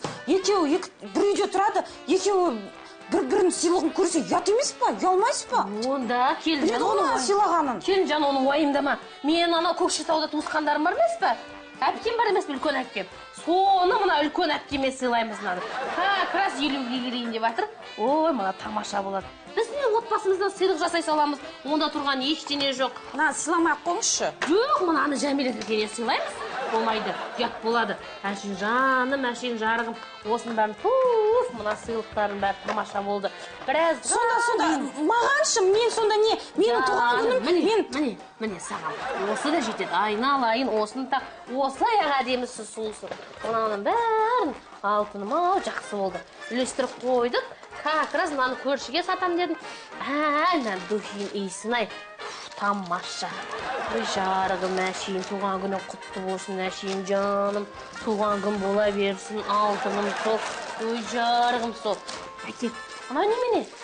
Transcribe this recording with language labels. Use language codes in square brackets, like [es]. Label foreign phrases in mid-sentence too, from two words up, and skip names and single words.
[kk] Екеуі бір үйде тұрады, екеуі бір-бірінің сыйлығын көрсе ұят емес па? Ұялмайсыз ба? Онда келінжан оны сыйлағанын. Келінжан оны уайымдама. Мен ана Көкшетауда туысқандарым бар емес пе? Әпкем бар емес пе, үлкен әпкем? Соны мына үлкен әпкеме сыйлаймыз мынаны. [ru] Как раз [kk] 50-ге келейін деп жатыр. Ой, мына тамаша болады. Біз не отбасымыздан сыйлық жасай саламыз. Онда тұрған ештеңе жоқ. Мына сыйламай қойыңызшы. Жоқ, мынаны Жәмиле тәтеге сыйлаймыз. Болмайды, ұят болады. Әшін жаным, әшін жарығым. Осының бәрін туф, мына сыйлықтардың бәрі тамаша болды. Біраз сонда мағаншы, мен сонда не? Менің туған күнім, міне саған. Осы да жетеді. Айналайын, осыны тақ. Осылай әдемісі сұлусы. Мынаның бәрін алтыным ау жақсы болды. Үлестіріп қойдық. [ru] Как раз [kk] мынаны көршіге сатам дедім. Мына духин иісін ай. Тамаша. Ой, жарығым әшейін, туған күні құтты болсын әшейін, жаным. Туған күн бола берсін, алтыным сол. Ой, жарығым сол. Әке, мына немене?